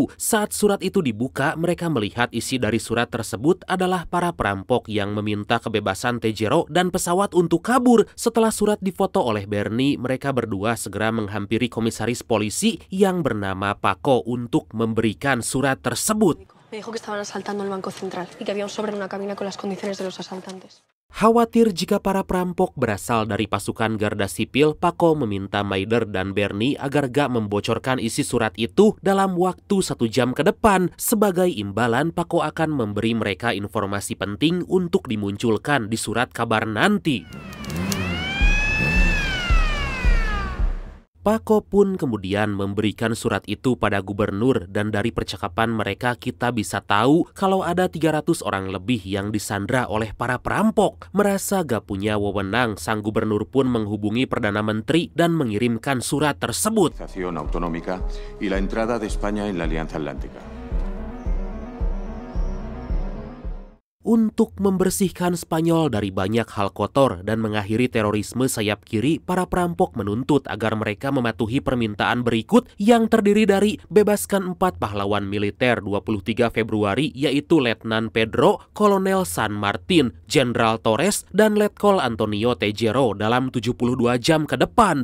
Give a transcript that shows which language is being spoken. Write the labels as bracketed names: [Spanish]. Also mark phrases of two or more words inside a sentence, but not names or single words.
[Indonesian] Saat surat itu dibuka, mereka melihat isi dari surat tersebut adalah para perampok yang meminta kebebasan Tejero dan pesawat untuk kabur. Setelah surat difoto oleh Bernie, mereka berdua segera menghampiri komisaris polisi yang bernama Paco untuk memberikan surat tersebut. [Spanish] Me dijo que estaban asaltando el Banco Central y que había un sobre en una cabina con las condiciones de los asaltantes. [Indonesian] Khawatir jika para perampok berasal dari pasukan Garda Sipil, Paco meminta Maider dan Bernie agar gak membocorkan isi surat itu dalam waktu 1 jam ke depan. Sebagai imbalan, Paco akan memberi mereka informasi penting untuk dimunculkan di surat kabar nanti. Paco pun kemudian memberikan surat itu pada gubernur dan dari percakapan mereka kita bisa tahu kalau ada 300 orang lebih yang disandra oleh para perampok. Merasa gak punya wewenang, sang gubernur pun menghubungi Perdana Menteri dan mengirimkan surat tersebut. [Spanish] Autonómica y la entrada de España en la Alianza Atlántica. [Indonesian] Untuk membersihkan Spanyol dari banyak hal kotor dan mengakhiri terorisme sayap kiri, para perampok menuntut agar mereka mematuhi permintaan berikut yang terdiri dari bebaskan 4 pahlawan militer 23 Februari yaitu Letnan Pedro, Kolonel San Martin, Jenderal Torres, dan Letkol Antonio Tejero dalam 72 jam ke depan.